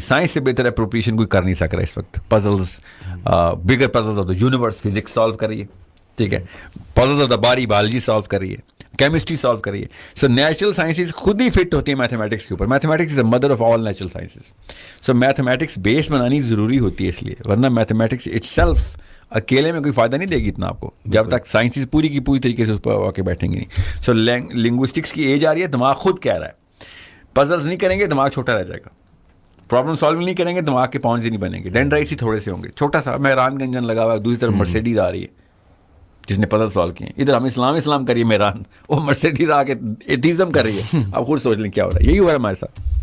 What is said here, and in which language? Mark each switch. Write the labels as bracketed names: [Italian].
[Urdu] Science سے بہتر appropriation کوئی کر نہیں سک رہا اس وقت. Puzzles, bigger puzzles of the universe physics solve کر رہی ہے. ٹھیک ہے, puzzles of the body biology solve کر رہی ہے, کیمسٹری سالو کر رہی ہے. سو نیچرل سائنسز خود ہی فٹ ہوتی ہیں میتھمیٹکس کے اوپر. [English] Mathematics is a mother of all natural sciences. [Urdu] So mathematics بیس بنانی ضروری ہوتی ہے اس لیے, ورنہ میتھمیٹکس اٹ سیلف اکیلے میں کوئی فائدہ نہیں دے گی اتنا آپ کو جب تک سائنسز پوری کی پوری طریقے سے اس پر آ کے بیٹھیں گے نہیں. سو لنگوسٹکس کی ایج آ رہی ہے, دماغ خود کہہ رہا ہے پزلز نہیں کریں گے دماغ چھوٹا رہ جائے گا. پرابلم سالونگ نہیں کریں گے دماغ کے پاؤنز ہی نہیں بنیں گے. ڈینڈرائٹس ہی تھوڑے سے ہوں گے. چھوٹا سا مہران کا انجن لگا ہوا ہے, دوسری طرف مرسیڈیز آ رہی ہے جس نے پزل سالو کیے ہیں. ادھر ہم اسلام کریے مہران, وہ مرسیڈیز آ کے ایتھیزم کر رہی ہے. آپ خود سوچ لیں کیا ہو رہا ہے. یہی ہو رہا ہے ہمارے ساتھ.